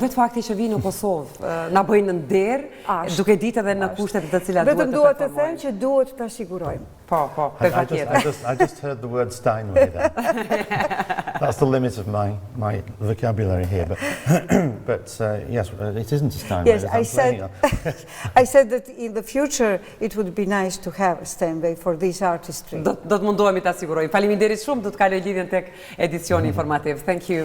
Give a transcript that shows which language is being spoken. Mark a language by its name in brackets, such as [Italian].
[Albanian] Po vetë fakti që vi në Kosovë, na bëjnë në nder, duke ditë edhe në kushtet të cilat duhet të performojnë. Vetëm duhet të them që duhet të sigurojmë. Po, për patjetër. [English] I just heard the word Steinway there. That's the limit of my vocabulary here. But yes, it isn't a Steinway. Yes, I said that in the future it would be nice to have a Steinway for this artistry. [Albanian] Do të mundohemi ta sigurojmë. Faleminderit shumë, do të kaloj lidhjen tek edicioni informativ. Thank you.